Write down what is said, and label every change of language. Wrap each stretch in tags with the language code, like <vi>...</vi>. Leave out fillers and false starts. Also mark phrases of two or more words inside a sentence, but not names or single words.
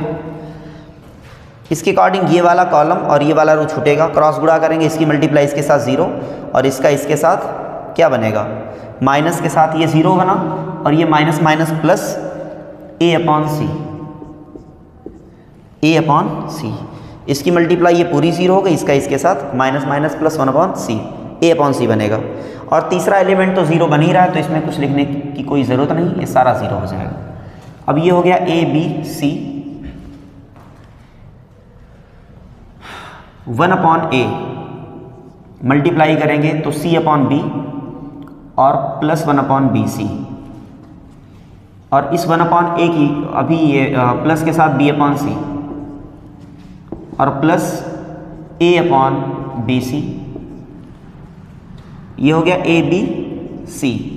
<hi>इसके अकॉर्डिंग ये वाला कॉलम और ये वाला रो छूटेगा, क्रॉस गुणा करेंगे, इसकी मल्टीप्लाई इसके साथ 0 और इसका इसके साथ क्या बनेगा माइनस के साथ ये 0 बना और ये</hi> <en>minus minus plus</en> <hi>a/c, इसकी मल्टीप्लाई ये पूरी 0 हो गई, इसका इसके साथ</hi> <en>minus minus plus</en> <hi>1/c, a/c बनेगा। और तीसरा एलिमेंट तो 0 बन ही रहा है तो इसमें कुछ लिखने की कोई ज़रूरत नहीं, ये सारा 0 हो जाएगा। अब ये हो गया a b c, 1/a मल्टीप्लाई करेंगे तो c/b और प्लस 1/bc, और इस 1/a की अभी ये प्लस के साथ b/c और प्लस a/bc, ये हो गया a b c।</hi>